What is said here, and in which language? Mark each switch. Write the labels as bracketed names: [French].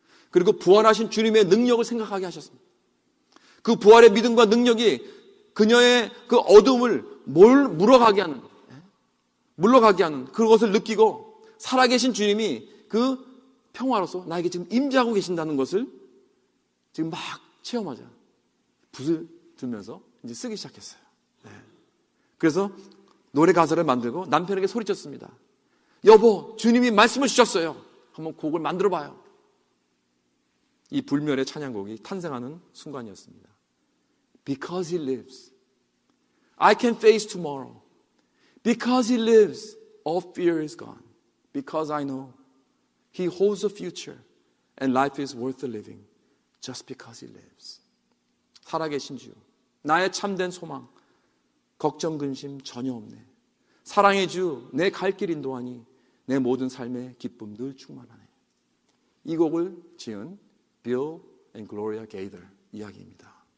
[Korean] 그리고 부활하신 주님의 능력을 생각하게 하셨습니다. 그 부활의 믿음과 능력이 그녀의 그 어둠을 물러가게 하는 그것을 느끼고 살아계신 주님이 그 평화로서 나에게 지금 임재하고 계신다는 것을 지금 막 체험하자 붓을 들면서 이제 쓰기 시작했어요. 그래서 노래 가사를 만들고 남편에게 소리쳤습니다. 여보, 주님이 말씀을 주셨어요. 한번 곡을 만들어 봐요. 이 불멸의 찬양곡이 탄생하는 순간이었습니다. [English] Because He lives, I can face tomorrow. Because He lives, all fear is gone. Because I know He holds a future and life is worth the living just because He lives. [Korean] 살아계신 주, 나의 참된 소망, 걱정 근심 전혀 없네. 사랑의 주, 내 갈 길 인도하니 내 모든 삶의 기쁨 늘 충만하네. 이 곡을 지은 Bill and Gloria Gaither 이야기입니다.